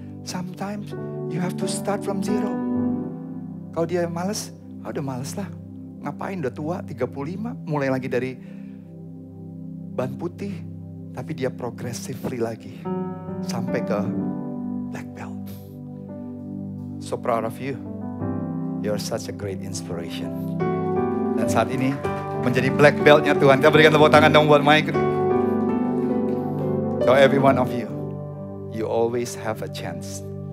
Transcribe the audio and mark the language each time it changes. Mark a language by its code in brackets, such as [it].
[en] Sometimes you have to start from zero. [id] Kalau dia males, udah males lah. Ngapain, udah tua, 35, mulai lagi dari ban putih. Tapi dia progressively lagi. Sampai ke black belt. [en] So proud of you. You're such a great inspiration. [id] Dan saat ini menjadi black beltnya Tuhan. Kita berikan tepuk tangan dong buat Mike. [en] So every one of you, you always have a chance.